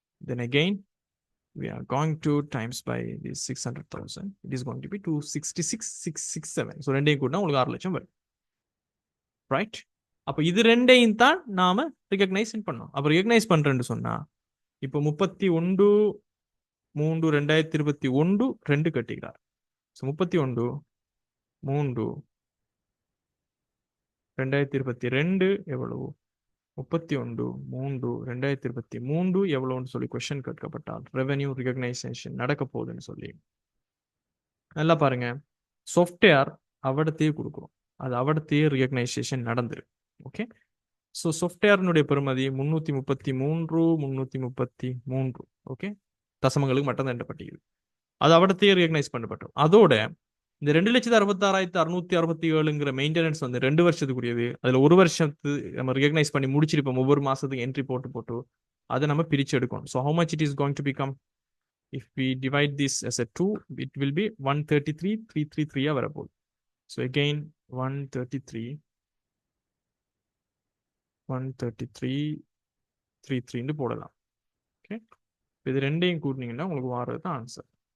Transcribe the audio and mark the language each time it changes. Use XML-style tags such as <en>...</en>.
<en>Then again we are going to times by this 600,000. It is going to be 266,667.</en> <ta>So ரெண்டையும் கூட உங்களுக்கு 6 லட்சம் வரும். ரைட். அப்போ இது ரெண்டையும் தான் நாம ரெகக்னைஸ் பண்ணோம். அப்போ ரெகக்னைஸ் பண்றேன்னு சொன்னா இப்போ 31/3/2021 2 கட்டிக்கிறார். ஸோ 31/3/2022 எவ்வளவு? 31/3/2023 எவ்வளவுன்னு சொல்லி கொஸ்டின் கேட்கப்பட்டால் ரெவென்யூ ரெகக்னைசேஷன் நடக்க போகுதுன்னு சொல்லி நல்லா பாருங்க. சாஃப்ட்வேர் அவடத்தையே கொடுக்குறோம், அது அவடத்தையே ரெகக்னைசேஷன் நடந்துரு. ஓகே, ஸோ சாஃப்ட்வேர்னுடைய பெறுமதி 333. ஓகே, தசமங்களுக்கு மட்டும் எண்ணப்பட்டிருக்குது. அது அவடத்தையே ரெகக்னைஸ் பண்ணப்பட்டோம். அதோட இந்த 2,66,667ங்கிற மெயின்டெனன்ஸ் வந்து 2 வருஷத்துக்குரியது. அதுல 1 வருஷத்து நம்ம ரெகக்னைஸ் பண்ணி முடிச்சிருப்போம். ஒவ்வொரு மாசத்துக்கு என்ட்ரி போட்டு அதை நம்ம பிரிச்சு எடுக்கணும்.</ta> <en>So how much it is going to become? If we divide this as a 2, it will be 133,333 வரப்போகுது.</en> <ta>ஸோ again 133,333 போடலாம். ஓகே, இது ரெண்டையும் கூட்டினீங்கன்னா உங்களுக்கு வாரது தான் ஆன்சர்.</ta>